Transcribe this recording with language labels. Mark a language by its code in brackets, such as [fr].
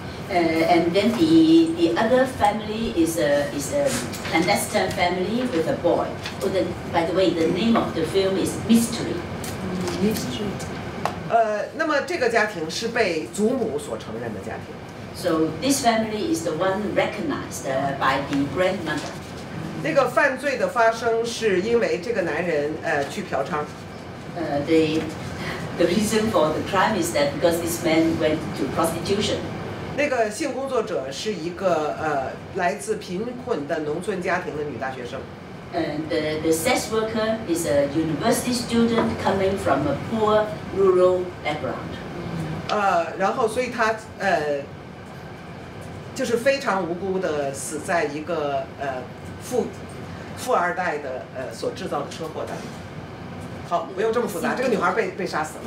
[en] And then the other family is a clandestine family with a boy. Oh, by the way, the name of the film is Mystery. Mystery. [zh] 那么这个家庭是被祖母所承认的家庭。 [en] So this family is the one recognized by the grandmother. [zh] 那个犯罪的发生是因为这个男人去嫖娼。 [en] The reason for the crime is that because this man went to prostitution. [zh] 那个性工作者是一个来自贫困的农村家庭的女大学生。 [en] And the sex worker is a university student coming from a poor rural background. [zh] 然后所以他就是非常无辜的死在一个富二代的所制造的车祸当中。好，不用这么复杂，这个女孩被杀死了。